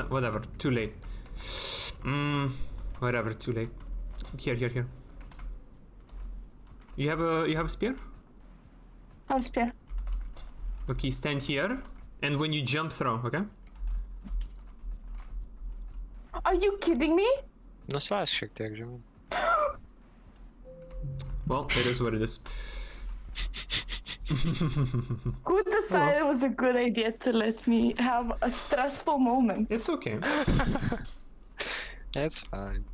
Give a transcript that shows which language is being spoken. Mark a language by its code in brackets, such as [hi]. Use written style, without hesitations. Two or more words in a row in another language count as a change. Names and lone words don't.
[en] Whatever, too late. Whatever, too late. Here. You have a spear? How's spear? Okay, stand here, and when you jump, throw, okay? Are you kidding me? No slash [lt] šiek tiek žemiau. [en] Well, it is what it is. Who decided it was a good idea to let me have a stressful moment? It's okay. It's fine.